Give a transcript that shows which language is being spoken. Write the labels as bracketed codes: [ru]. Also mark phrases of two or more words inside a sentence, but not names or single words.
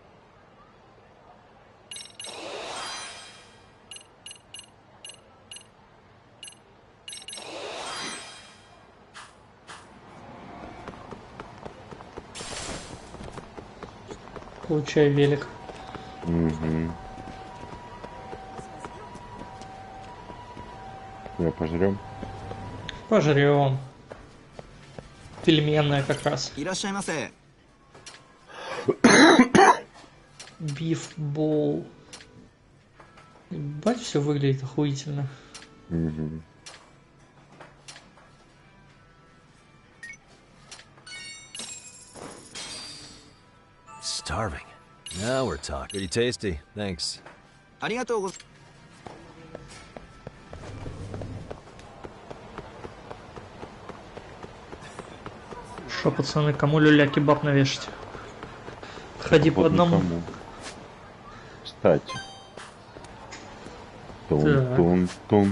[ru] Получай велик. Угу. Я пожрем. Пожрем. Пельменная как раз. [ja] いらっしゃいませ。 [en] Beef bowl. [ru] Ебать, все выглядит охуительно. Угу. [en] Starving. Now we're talking. Pretty tasty. Thanks. [ja] ありがとうございます。 [ru] Шо, пацаны, кому люля-кебаб навешать? Ходи по одному. Никому. Кстати. Тун-тун-тун.